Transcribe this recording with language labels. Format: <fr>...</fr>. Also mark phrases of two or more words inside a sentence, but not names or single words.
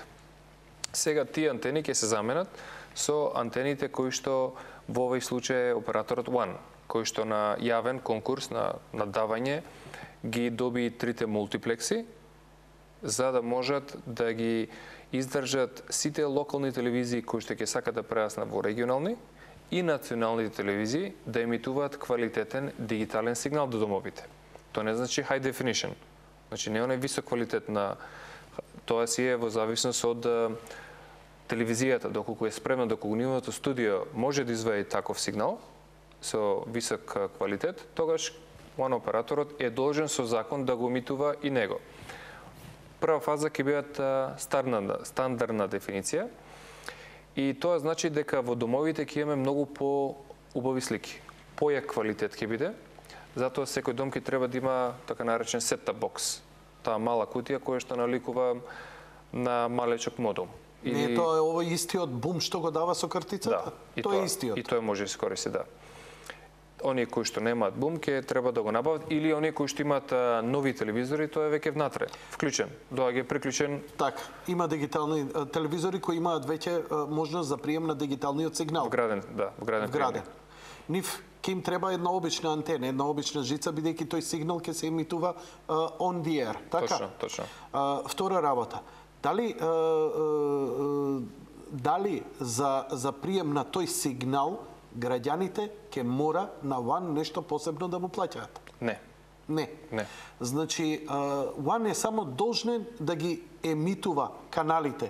<mk>Сега тие антени ќе се заменат со антените кои што во овој случај е операторот One, кој што на јавен конкурс на давање ги доби 3 мултиплекси, за да можат да ги издржат сите локални телевизии кои што ќе сакат да прераснат во регионални и националните телевизии да емитуваат квалитетен дигитален сигнал до домовите. Тоа не значи</mk> <en>high definition.</en> <mk>Значи не е оној висок квалитет на... Тоа си е во зависност од телевизијата, доколку е спремна, доколку нивното студио може да извади таков сигнал со висок квалитет, тогаш One операторот е должен со закон да го емитува и него. Прва фаза ќе бидат стандардна дефиниција и тоа значи дека во домовите ќе имаме многу по-убави слики. Појак квалитет ќе биде, затоа секој дом ќе треба да има така наречен</mk> <en>set-top box.</en> <mk>Таа мала кутија која што наликува на малечок модул. Не, тоа е овој истиот бум што го дава со картицата? Да, тоа е истиот. И тоа може да се користи, да. Оние кои што немаат бум ќе треба да го набават, или оние кои што имаат нови телевизори, тоа е веќе внатре, вклучен, доаѓа приклучен. Така, има дигитални телевизори кои имаат веќе можност за прием на дигиталниот сигнал. Вграден, да, вграден. Нив ќе им треба една обична антена, една обична жица, бидејќи тој сигнал ќе се емитува</mk> <en>on the air,</en> <mk>така? Точно. Втора работа. Дали за прием на тој сигнал граѓаните ќе мора на One нешто посебно да му плаќаат? Не. Не. Не. Значи, One е само должен да ги емитува каналите.</mk>